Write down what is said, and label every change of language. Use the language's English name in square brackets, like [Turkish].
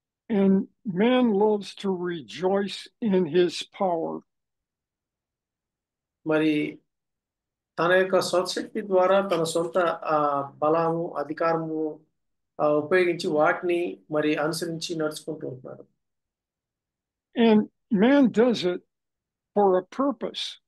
[English] And man loves to rejoice in his power. [Telugu] మరి తన యొక్క స్వశక్తి ద్వారా తన సొంత బలము, అధికారము ఉపయోగించి వాటిని మరి అనుసరించి నడుచుకుంటూ ఉంటున్నాడు. [English] And man does it for a purpose.